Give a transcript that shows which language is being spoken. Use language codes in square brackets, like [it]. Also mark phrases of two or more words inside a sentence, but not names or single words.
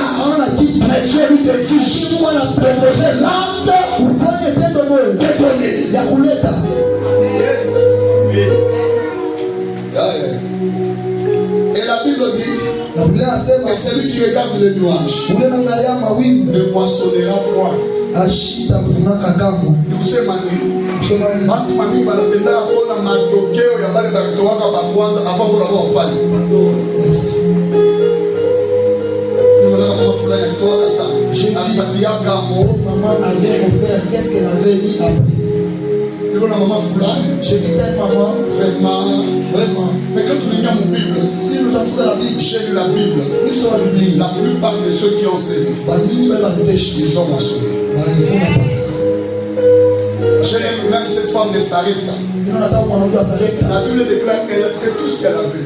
[fr] Mais Dieu lui t'exige de poser l'acte de donner. Et la Bible dit, et celui qui qui regarde les nuages ne moissonnera point. [sw] Nikusema nini? Watu mami wanapenda kuona matokeo ya wale walitoka kwanza avant kuna wafanye. Nimeona kama fulani alitoka sana. Alipatia kama [fr] maman avait offert, qu'est-ce qu'elle avait mis après? [sw] Nimeona mama fulani. [fr] Je dis telle maman, vraiment. Mais quand tu lis mon Bible, Si nous avons la Bible, j'ai lu la Bible. nous sommes la Bible. La plupart de ceux qui ont enseigné, ils ont mentionné. J'aime même cette femme de Sarepta. La Bible déclare qu'elle sait tout ce qu'elle a vu.